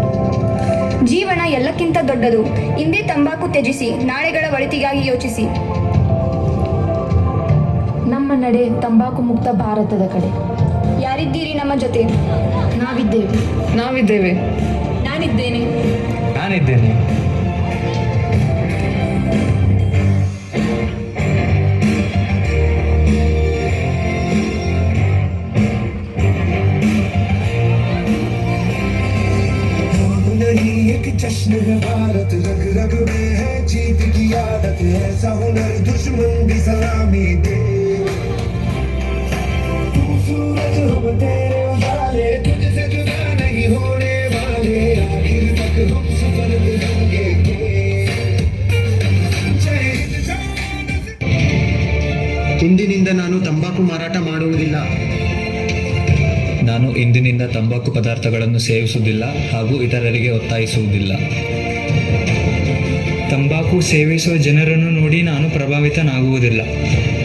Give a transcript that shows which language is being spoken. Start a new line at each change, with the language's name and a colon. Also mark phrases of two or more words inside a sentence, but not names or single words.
Kannada: ಜೀವನ ಎಲ್ಲಕ್ಕಿಂತ ದೊಡ್ಡದು. ಇಂದೇ ತಂಬಾಕು ತ್ಯಜಿಸಿ, ನಾಳೆಗಳ ಒಳಿತಿಗಾಗಿ ಯೋಚಿಸಿ. ನಮ್ಮ ನಡೆ ತಂಬಾಕು ಮುಕ್ತ ಭಾರತದ ಕಡೆ. ಯಾರಿದ್ದೀರಿ ನಮ್ಮ ಜೊತೆ? ನಾವಿದ್ದೇವೆ. ನಾವಿದ್ದೇವೆ. ನಾನಿದ್ದೇನೆ. ನಾನಿದ್ದೇನೆ.
Hindi: नहीं एक जश्न है भारत, रग रग में है जीत की आदत, ऐसा हुनर दुश्मन भी सलामी दे. तू सूरज हम तेरे उजाले, तुझसे जुदा नहीं होने वाले, आखिर तक हम सफल रहेंगे. जय हिंद जवान.
Kannada: ಇಂದಿನಿಂದ ನಾನು ತಂಬಾಕು ಮಾರಾಟ ಮಾಡುವುದಿಲ್ಲ. ನಾನು ಇಂದಿನಿಂದ ತಂಬಾಕು ಪದಾರ್ಥಗಳನ್ನು ಸೇವಿಸುವುದಿಲ್ಲ ಹಾಗೂ ಇತರರಿಗೆ ಒತ್ತಾಯಿಸುವುದಿಲ್ಲ. ತಂಬಾಕು ಸೇವಿಸುವ ಜನರನ್ನು ನೋಡಿ ನಾನು ಪ್ರಭಾವಿತನಾಗುವುದಿಲ್ಲ.